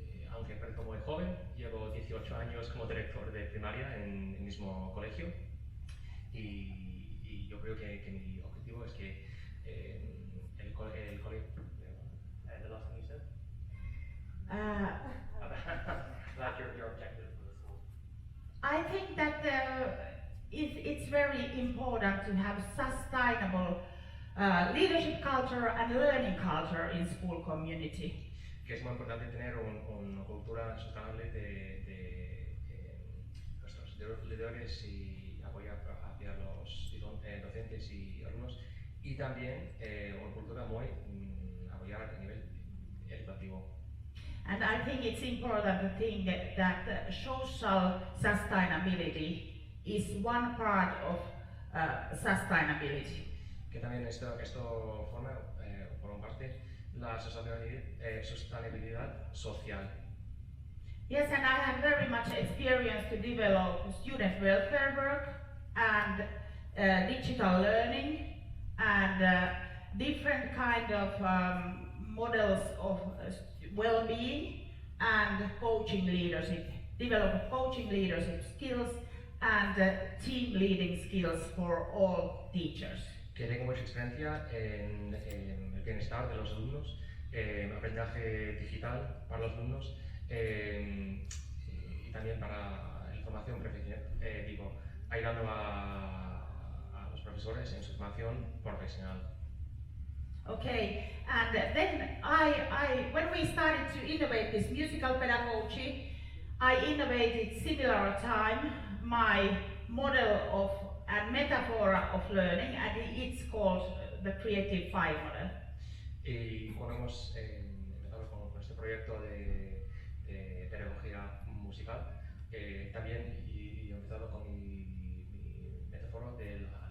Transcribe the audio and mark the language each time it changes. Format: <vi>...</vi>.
<es>Aunque parezco muy joven, llevo 18 años como director de primaria en el mismo colegio, y yo creo que mi objetivo es que el colegio...</es> <en>The last thing you said? That's your objective for the school. I think that it's very important to have sustainable leadership culture and learning culture in school community.</en> <es>Que es muy importante tener una cultura sustentable de nuestros líderes y apoyar hacia los docentes y alumnos, y también una cultura muy apoyar a nivel educativo.</es> <en>And I think it's important to think that social sustainability is one part of sustainability.</en> <es>Que también esto forma, por una parte, la sostenibilidad social.</es> <en>Yes, and I have very much experience to develop student welfare work and digital learning and different kind of models of well-being and coaching leadership, develop coaching leadership skills and team leading skills for all teachers.</en> <es>Que tengo mucha experiencia en el bienestar de los alumnos, aprendizaje digital para los alumnos, y también para información profesional, ayudando a los profesores en su formación profesional.</es> <en>Okay, and then when we started to innovate this musical pedagogy, I innovated similar time my model of and metaphor of learning, and it's called the Creative Fire Model.</en> <es>Y cuando hemos empezado con este proyecto de pedagogía musical, también he empezado con mi metáfora de</es>